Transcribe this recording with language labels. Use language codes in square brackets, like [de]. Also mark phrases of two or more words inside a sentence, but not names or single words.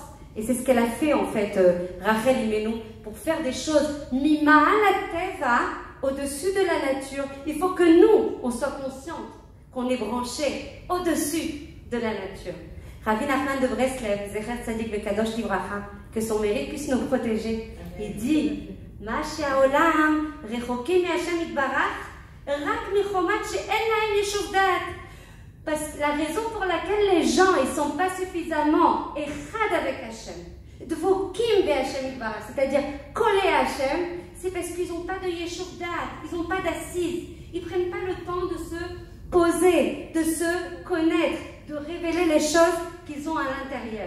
[fr] Et c'est ce qu'elle a fait en fait, Rachel Imenu, pour faire des choses [he] ממעל לטבע, [fr] au-dessus de la nature. Il faut que nous, on soit conscients qu'on est branché au-dessus de la nature. Rabbi Nachman de Breslev, [he] זכר צדיק וקדוש לברכה, [fr] que son mérite puisse nous protéger. Il dit, [he] מה שהעולם רחוקים מהשם יתברך רק מחמת שאין להם ישוב דעת. [fr] Parce que la raison pour laquelle les gens ils sont pas suffisamment echad avec Hachem, [he] דבוקים בהשם יתברך, [fr] c'est-à-dire collés à Hachem, c'est parce qu'ils n'ont pas de [he] ישוב דעת, [fr] ils n'ont pas d'assise, ils prennent pas le temps de se poser, de se connaître, de révéler les choses qu'ils ont à l'intérieur.